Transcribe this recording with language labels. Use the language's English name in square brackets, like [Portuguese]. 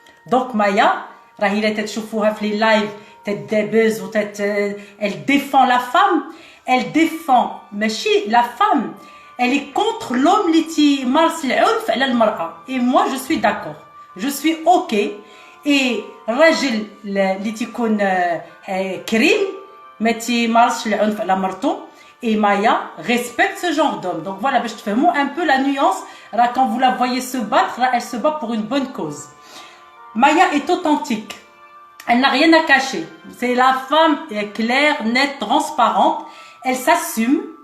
[French] Donc Maya, elle défend la femme, elle défend la femme, elle est contre l'homme qui marche et moi je suis d'accord, je suis ok. [Arabic] Et الراجل اللي تيكون كريم ما تيمارسش العنف على مرته. [French] Et Maya respecte ce genre d'homme. Donc voilà, je te fais un peu la nuance. Quand vous la voyez se battre, elle se bat pour une bonne cause. Maya est authentique. Elle n'a rien à cacher. C'est la femme claire, nette, transparente. Elle s'assume.